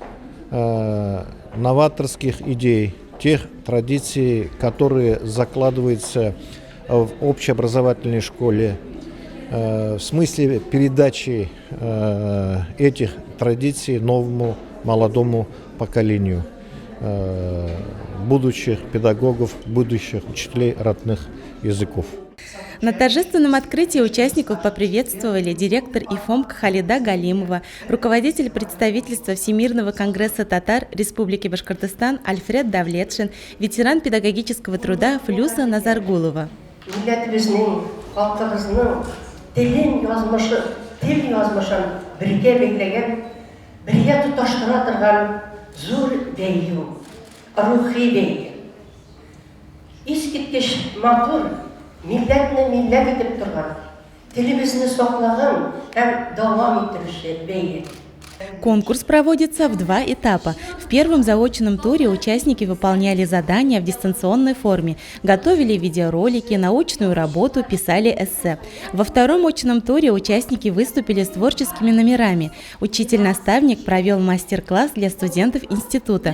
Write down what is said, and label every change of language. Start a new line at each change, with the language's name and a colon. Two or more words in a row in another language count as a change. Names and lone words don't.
Russian: новаторских идей, тех традиций, которые закладываются в общеобразовательной школе, в смысле передачи этих традиций новому молодому поколению будущих педагогов, будущих учителей родных языков. На торжественном открытии участников поприветствовали директор ИФОМК Халида Галимова, руководитель представительства Всемирного конгресса татар Республики Башкортостан Альфред Давлетшин, ветеран педагогического труда Флюса Назаргулова.
Tatar: Рухи бәйге. Искиткеш матур, милләтне милләт итеп торган, телебезне саклagан һәм дәвам иттерүче бәйге.
Russian: Конкурс проводится в два этапа. В первом заочном туре участники выполняли задания в дистанционной форме, готовили видеоролики, научную работу, писали эссе. Во втором очном туре участники выступили с творческими номерами. Учитель-наставник провел мастер-класс для студентов института.